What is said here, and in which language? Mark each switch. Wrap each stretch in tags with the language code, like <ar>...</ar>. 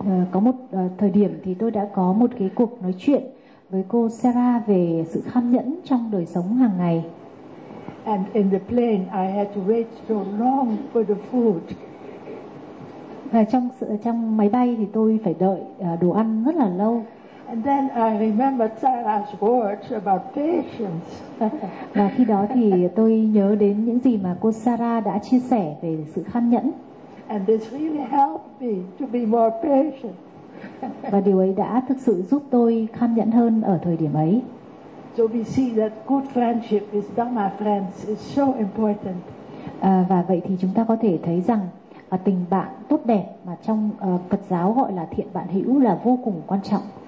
<vi>Có một thời điểm thì tôi đã có một cái cuộc nói chuyện với cô Sarah về sự kham nhẫn trong đời sống hàng ngày.</vi> <en>And in the plane, I had to wait so long for the food.</en> <vi>Và trong máy bay thì tôi phải đợi đồ ăn rất là lâu.</vi> <en>And then I remembered Sarah's words about patience.</en> <vi>Và khi đó thì tôi nhớ đến những gì mà cô Sarah đã chia sẻ về sự kham nhẫn.</vi> <en>And this really helped me to be more patient.</en> <vi>Và điều ấy đã thực sự giúp tôi kham nhẫn hơn ở thời điểm ấy.</vi> <en>So we see that good friendship with Dhamma friends is so important.</en> <vi>Và vậy thì chúng ta có thể thấy rằng tình bạn tốt đẹp mà trong Phật giáo gọi là thiện bạn hữu là vô cùng quan trọng.</vi>